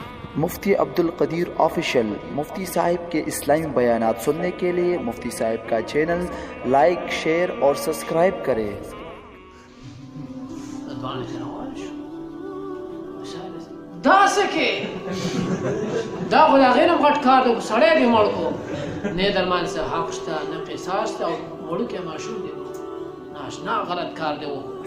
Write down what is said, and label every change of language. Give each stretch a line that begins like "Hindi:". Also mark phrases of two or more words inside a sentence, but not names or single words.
Urdu: مفتی عبدالقدیر آفیشل۔ مفتی صاحب کے اسلامی بیانات سننے کے لیے مفتی صاحب کا چینل لائک، شیئر اور سبسکرائب کریں.
Pashto: دا سکه دا خو د هغې نه غټ کار دی، سړی دې مړ کړو، نه یې درمان څه حق شته نه قصاص شته، او وړوکی ماشوم دی، ناشنا غلط کار دی وکړو.